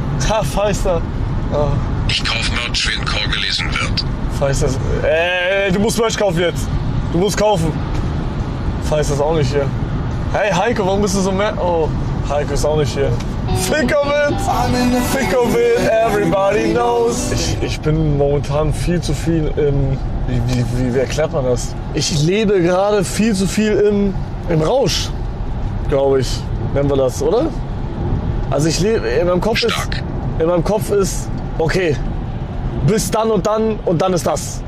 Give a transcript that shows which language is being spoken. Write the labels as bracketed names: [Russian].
[German] Ha, Feister. Oh. Ich kauf Merch, wenn Call gelesen wird. Feister ist... du musst Merch kaufen jetzt. Du musst kaufen. Feister ist auch nicht hier. Hey, Heiko, warum bist du so mehr... Oh, Heiko ist auch nicht hier. [English] Think of it! Think of it, everybody knows. [German] Ich bin momentan viel zu viel im... Wie erklärt man das? Ich lebe gerade viel zu viel im Rausch, glaube ich. Nennen wir das, oder? Also ich lebe... In meinem Kopf ist... Okay, bis dann und dann ist das.